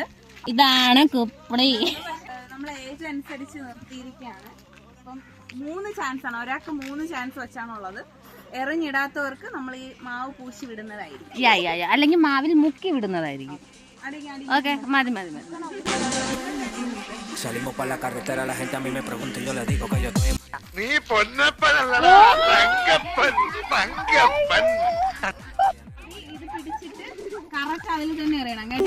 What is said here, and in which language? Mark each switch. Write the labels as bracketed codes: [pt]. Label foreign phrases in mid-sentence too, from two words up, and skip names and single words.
[ml] ഇതാണ് കുപ്പി. നമ്മളെ ഏജ് അനുസരിച്ച് നിർത്തിയിരിക്കുകയാണ്. അപ്പം 3 ചാൻസ് ആണ്, ഒരാൾക്ക് 3 ചാൻസ് വെച്ചാണുള്ളത്. എറിഞ്ഞിടാത്തവർക്ക് നമ്മൾ ഈ മാവ് പൂശി വിടുന്നതായിരിക്കും, അല്ലെങ്കിൽ മാവിൽ മുക്കി വിടുന്നതായിരിക്കും. ഓക്കെ, മതി മതി മതി. [es] Salimos para la carretera, la gente a mí me pregunta y yo le digo que yo estoy [ml] നീ പൊന്നപ്പനല്ലടാ, തങ്കപ്പൻ തങ്കപ്പൻ. ഇത് പിടിച്ചിട്ട് കറക്റ്റ് അതിൽ തന്നെ എറിയണം കേട്ടോ.